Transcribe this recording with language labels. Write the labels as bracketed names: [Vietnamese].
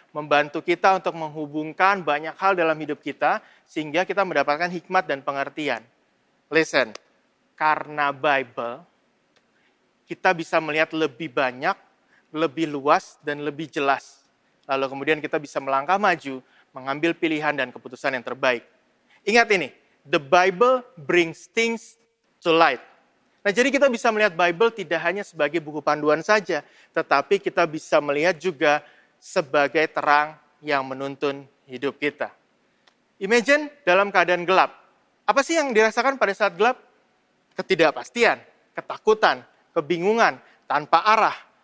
[Indonesian] Membantu kita untuk menghubungkan banyak hal dalam hidup kita, sehingga kita mendapatkan hikmat dan pengertian. [English] Listen, [Indonesian] karena Bible, kita bisa melihat lebih banyak, lebih luas, dan lebih jelas. Lalu kemudian kita bisa melangkah maju, mengambil pilihan dan keputusan yang terbaik. Ingat ini, [English] the Bible brings things to light. [Indonesian] Nah, jadi kita bisa melihat Bible tidak hanya sebagai buku panduan saja, tetapi kita bisa melihat juga sebagai terang yang menuntun hidup kita. [English] Imagine [Indonesian] dalam keadaan gelap. Apa sih yang dirasakan pada saat gelap? Ketidakpastian, ketakutan, kebingungan, tanpa arah.